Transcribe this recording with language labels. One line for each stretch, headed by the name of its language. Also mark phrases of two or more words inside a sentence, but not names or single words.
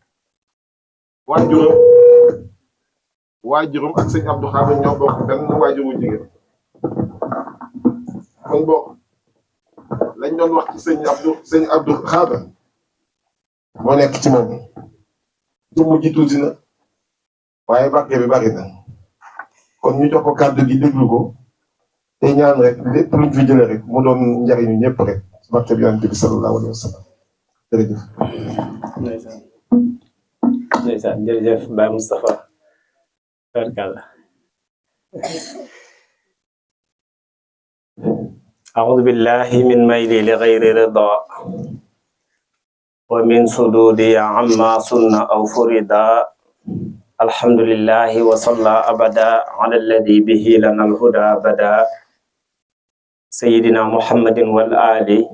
Wolof: waajuram ak sëñ Abdou Xaadir ñoo bokk benn waajur wu jigéen kon bokk lañ doon wax ci sëñ Abdou Xaadir moo nekk ci moom jëmm ji tuuti na waaye barke bi bari na kon ñu jox ko kàddu gi déglu ko te ñaan rek lépp luñ fi jëlee rek mu doon njariñu ñëpp rek ci barke bi Yonent bi
Arabic: صلى الله عليه وسلم
Wolof: jërëjëf. ndeysaan jërëjëf Baye Moustapha barkalla.
Arabic: أعوذ بالله من ميلي لغير رضا ومن صدودي عما سن أو فردا الحمد لله وصلى أبدا على الذي به لنا الهدى بدا سيدنا محمد والآل